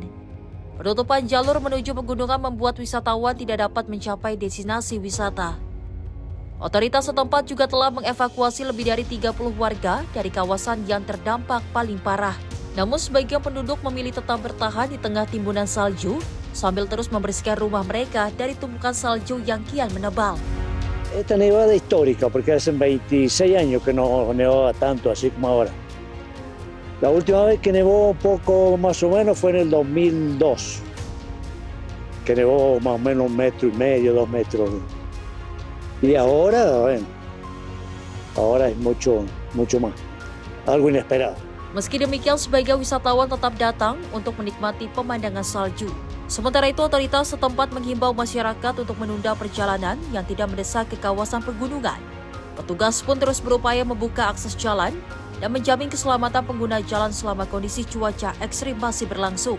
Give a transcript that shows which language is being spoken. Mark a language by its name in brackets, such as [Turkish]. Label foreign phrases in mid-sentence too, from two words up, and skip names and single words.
[Indonesian] Penutupan jalur menuju pegunungan membuat wisatawan tidak dapat mencapai destinasi wisata. Otoritas setempat juga telah mengevakuasi lebih dari 30 warga dari kawasan yang terdampak paling parah. Namun sebagian penduduk memilih tetap bertahan di tengah timbunan salju sambil terus membersihkan rumah mereka dari tumpukan salju yang kian menebal. [Spanish] Esta nevada histórica porque hace 26 años que no nevaba tanto así como ahora. La última vez que nevó un poco más o menos fue en el 2002, que nevó más o menos 1,5 metros, 2 metros. Y ahora, bueno, ahora es mucho más, algo inesperado. [Indonesian] Meski demikian, sebagai wisatawan tetap datang untuk menikmati pemandangan salju. Sementara itu, otoritas setempat menghimbau masyarakat untuk menunda perjalanan yang tidak mendesak ke kawasan pegunungan. Petugas pun terus berupaya membuka akses jalan dan menjamin keselamatan pengguna jalan selama kondisi cuaca ekstrim masih berlangsung.